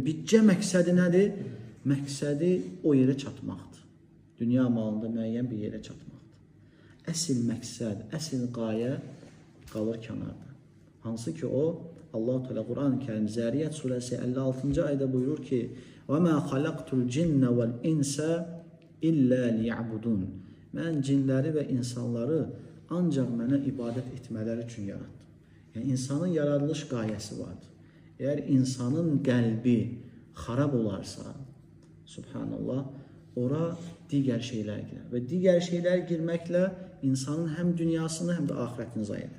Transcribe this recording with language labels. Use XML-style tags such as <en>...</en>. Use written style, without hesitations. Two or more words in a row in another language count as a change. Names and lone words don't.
<az>Bircə məqsədi nədir? Məqsədi o yerə çatmaqdır. Dünya malında müəyyən bir yerə çatmaqdır. Əsl məqsəd, əsl qayə qalır kənarda. Hansı ki, o, Allah-u Teala Quran-ı Kərim Zəriyyət surəsi 56-cı ayda buyurur ki,</az> <ar>وَمَا خَلَقْتُ الْجِنَّ وَالْاِنْسَ إِلَّا لِيَعْبُدُونَ</ar> <az>Mən cinləri və insanları ancaq mənə ibadət etmələri üçün yarattım. Yəni, insanın yaradılış qayəsi vardır. Əgər insanın qəlbi xarab olarsa, subhanallah, ora digər şeylər girer. Və digər şeylər girməklə insanın həm dünyasını, həm də ahirətini zay edər.</az>